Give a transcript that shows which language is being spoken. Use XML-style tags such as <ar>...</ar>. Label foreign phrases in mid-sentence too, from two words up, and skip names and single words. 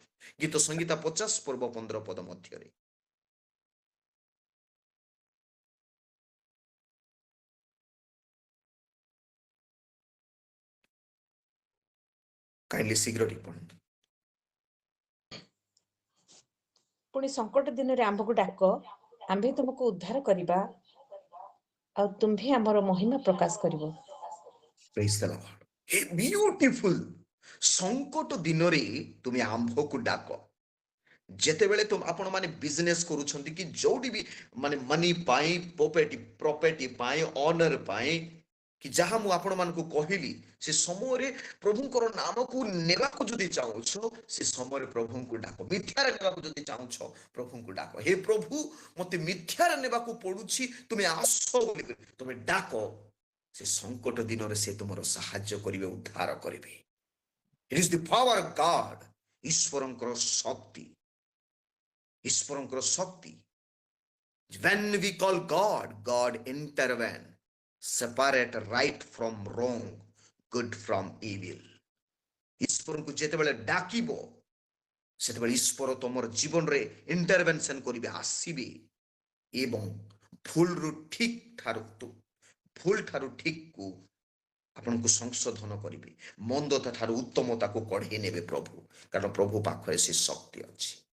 <or>ଗୀତ ସଂହିତା 50 ପର୍ବ 15 ପଦ ମଧ୍ୟରେ। କାଇଣ୍ଡଲି ଶୀଘ୍ର ଟିକେ ପଢନ୍ତୁ। ପୁଣି ସଙ୍କଟ ଦିନରେ ଆମ୍ଭକୁ ଡାକ, ଆମ୍ଭେ ତୁମକୁ ଉଦ୍ଧାର କରିବା, ଆଉ ତୁମ୍ଭେ ଆମର ମହିମା ପ୍ରକାଶ କରିବ।</or> <en>Praise the Lord. Hey, beautiful.</en> <or>ସଙ୍କଟ ଦିନରେ ତୁମେ ଆମ୍ଭକୁ ଡାକ। ଯେତେବେଳେ ଆପଣ ମାନେ ବିଜନେସ କରୁଛନ୍ତି କି ଯୋଉଠି ବି ମାନେ ମନି ପାଇଁ, ପ୍ରପର୍ଟି ପାଇଁ, ଅନର ପାଇଁ, କି ଯାହା ମୁଁ ଆପଣ ମାନଙ୍କୁ କହିଲି, ସେ ସମୟରେ ପ୍ରଭୁଙ୍କର ନାମକୁ ନେବାକୁ ଯଦି ଚାହୁଁଛ, ସେ ସମୟରେ ପ୍ରଭୁଙ୍କୁ ଡାକ। ମିଥ୍ୟାରେ ନେବାକୁ ଯଦି ଚାହୁଁଛ, ପ୍ରଭୁଙ୍କୁ ଡାକ। ହେ ପ୍ରଭୁ, ମତେ ମିଥ୍ୟାରେ ନେବାକୁ ପଡୁଛି, ତୁମେ ଆସ ବୋଲି ତୁମେ ଡାକ। ସେ ସଙ୍କଟ ଦିନରେ ସେ ତୁମର ସାହାଯ୍ୟ କରିବେ, ଉଦ୍ଧାର କରିବେ।</or> <en>It is the power of God,</en> <or>ଈଶ୍ୱରଙ୍କର ଶକ୍ତି, ଈଶ୍ୱରଙ୍କର ଶକ୍ତି।</or> <en>When we call God, God intervene, separate right from wrong, good from evil.</en> <or>ଈଶ୍ୱରଙ୍କୁ ଯେତେବେଳେ ଡାକିବ, ସେତେବେଳେ ଈଶ୍ୱର ତମର ଜୀବନରେ ଇଣ୍ଟରଭେନସନ କରିବେ, ଆସିବେ ଏବଂ ଭୁଲରୁ ଭୁଲ ଠାରୁ ଠିକକୁ ଆପଣଙ୍କୁ ସଂଶୋଧନ କରିବେ, ମନ୍ଦତା ଠାରୁ ଉତ୍ତମତାକୁ କଢେଇ ନେବେ ପ୍ରଭୁ, କାରଣ ପ୍ରଭୁ ପାଖରେ ସେ ଶକ୍ତି ଅଛି।</or>